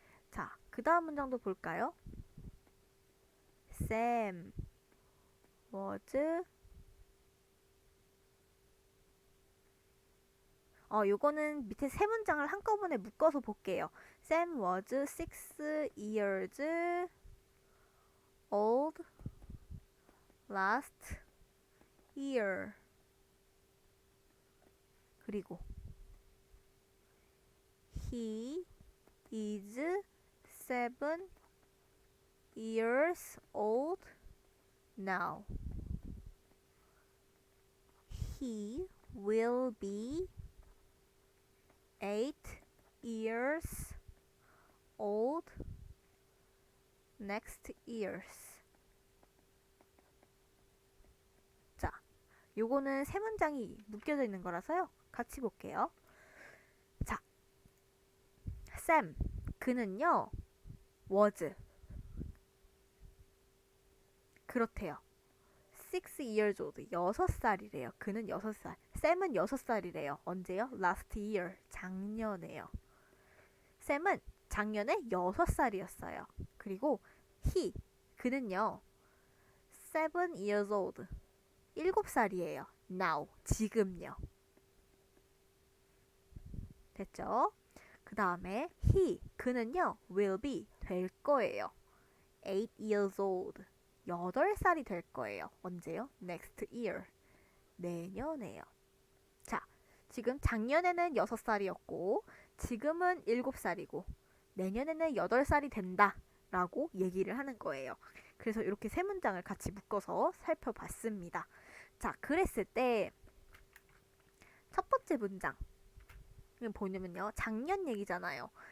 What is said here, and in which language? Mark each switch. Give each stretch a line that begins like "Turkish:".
Korean: 자, 그 다음 문장도 볼까요?
English: Sam was
Korean: 요거는 밑에 세 문장을 한꺼번에 묶어서 볼게요.
English: Sam was 6 years old last year.
Korean: 그리고
English: he is 7 years old now. He will be 8 years old next year.
Korean: 자, 요거는 세 문장이 묶여져 있는 거라서요. 같이 볼게요. 자, Sam, 그는요, was, 그렇대요.
English: 6 years old,
Korean: 6살이래요. 그는 6살. Sam은 6살이래요. 언제요?
English: Last year,
Korean: 작년에요. Sam은 작년에 6살이었어요. 그리고 he, 그는요,
English: 7 years old,
Korean: 7살이에요.
English: Now,
Korean: 지금요. 됐죠? 그 다음에 he, 그는요,
English: will be,
Korean: 될 거예요.
English: 8 years old,
Korean: 8살이 될 거예요. 언제요?
English: Next year,
Korean: 내년에요. 자, 지금 작년에는 6살이었고 지금은 7살이고 내년에는 8살이 된다 라고 얘기를 하는 거예요. 그래서 이렇게 세 문장을 같이 묶어서 살펴봤습니다. 자, 그랬을 때 첫 번째 문장 보냐면요, 작년 얘기잖아요.